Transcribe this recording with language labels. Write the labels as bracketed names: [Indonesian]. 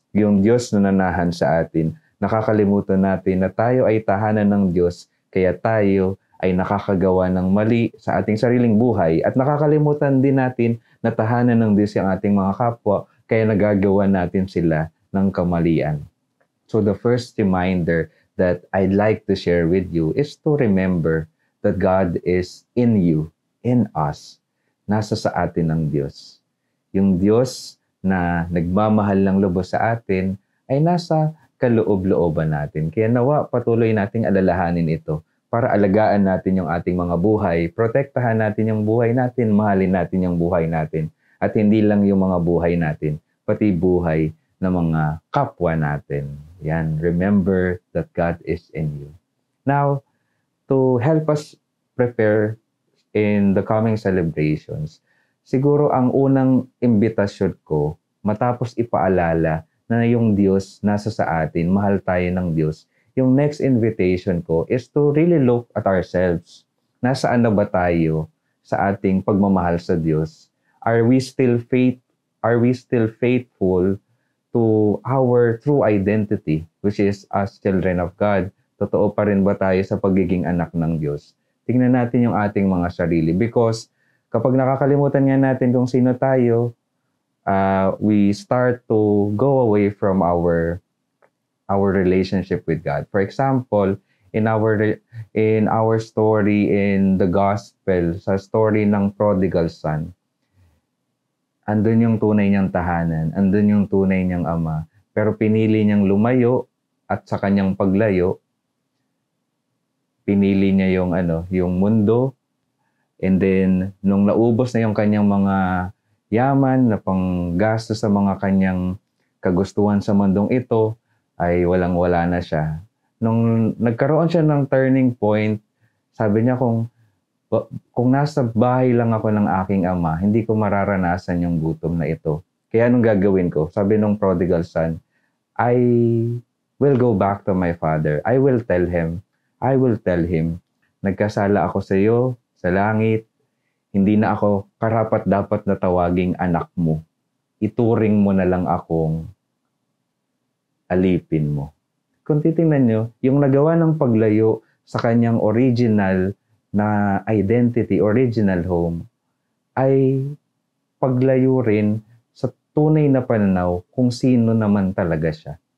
[Filipino] Yung Diyos na nanahan sa atin, nakakalimutan natin na tayo ay tahanan ng Diyos, kaya tayo ay nakakagawa ng mali sa ating sariling buhay at nakakalimutan din natin na tahanan ng Diyos yung ating mga kapwa, kaya nagagawa natin sila ng kamalian. [English] So the first reminder that I'd like to share with you is to remember that God is in you, in us. [Filipino] Nasa sa atin ang Diyos. Yung Diyos na nagmamahal ng lubos sa atin ay nasa kaloob-looban natin. Kaya nawa patuloy nating alalahanin ito para alagaan natin yung ating mga buhay, protektahan natin yung buhay natin, mahalin natin yung buhay natin. At hindi lang yung mga buhay natin, pati buhay ng mga kapwa natin. Yan, [English] remember that God is in you. [Filipino] Now, [English] to help us prepare in the coming celebrations, [Filipino] siguro ang unang imbitasyon ko, matapos ipaalala na yung Diyos nasa sa atin, mahal tayo ng Diyos, yung [English] next invitation [Filipino] ko [English] is to really look at ourselves. [Filipino] Nasaan na ba tayo sa ating pagmamahal sa Diyos? [English] Are we still faithful to our true identity, which is as children of God? [Filipino] Totoo pa rin ba tayo sa pagiging anak ng Diyos? Tingnan natin yung ating mga sarili, because kapag nakakalimutan nga natin kung sino tayo, [English] we start to go away from our relationship with God. [Filipino] For example, [English] in our story in the gospel, [Filipino] sa story ng prodigal son, andun yung tunay niyang tahanan, andun yung tunay niyang ama, pero pinili niyang lumayo, at sa kanyang paglayo, pinili niya yung mundo, [English] and then [Filipino] nung naubos na yung kanyang mga yaman na panggasto sa mga kanyang kagustuhan sa mundong ito, ay walang-wala na siya. Nung nagkaroon siya ng turning point, sabi niya, kung nasa bahay lang ako ng aking ama, hindi ko mararanasan yung gutom na ito. Kaya anong gagawin ko? Sabi nung [English] prodigal son, I will go back to my father. I will tell him, [Filipino] nagkasala ako sa iyo, sa langit, hindi na ako karapat-dapat na tawaging anak mo. Ituring mo na lang akong alipin mo. Kung titingnan nyo, yung nagawa ng paglayo sa kanyang original na identity, original home, ay paglayo rin sa tunay na pananaw kung sino naman talaga siya.